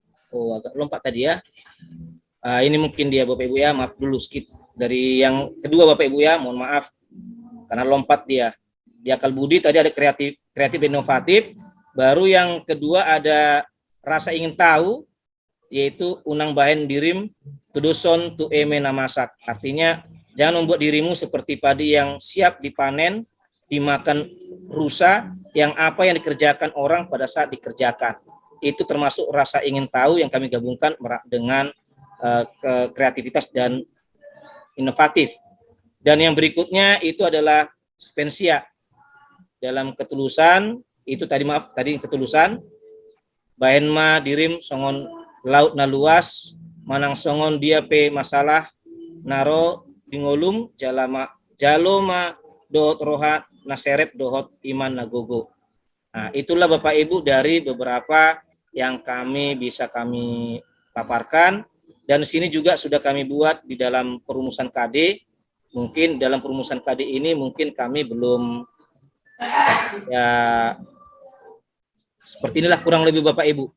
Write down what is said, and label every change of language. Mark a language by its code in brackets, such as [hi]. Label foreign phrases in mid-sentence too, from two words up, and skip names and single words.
[id] Oh, agak lompat tadi ya. Ini mungkin dia Bapak Ibu ya, maaf dulu skip. Dari yang kedua Bapak Ibu ya, mohon maaf. Karena lompat dia. Di akal budi tadi ada kreatif inovatif. Baru yang kedua ada rasa ingin tahu, yaitu [bbc] unang bahen dirim tuduson tu eme namasak. [id] Artinya jangan membuat dirimu seperti padi yang siap dipanen, dimakan rusa, yang apa yang dikerjakan orang pada saat dikerjakan. Itu termasuk rasa ingin tahu yang kami gabungkan dengan kreativitas dan inovatif. Dan yang berikutnya itu adalah spensia. Dalam ketulusan, itu tadi ketulusan, [bbc] bahenma dirim songon laut na luas, manang songon dia pe masalah, naro dingolum jaloma dohot rohat naseret dohot iman nagogo. [id] Nah, itulah Bapak Ibu dari beberapa yang bisa kami paparkan. Dan di sini juga sudah kami buat di dalam perumusan KD. Mungkin dalam perumusan KD ini mungkin kami belum ya seperti inilah kurang lebih Bapak Ibu.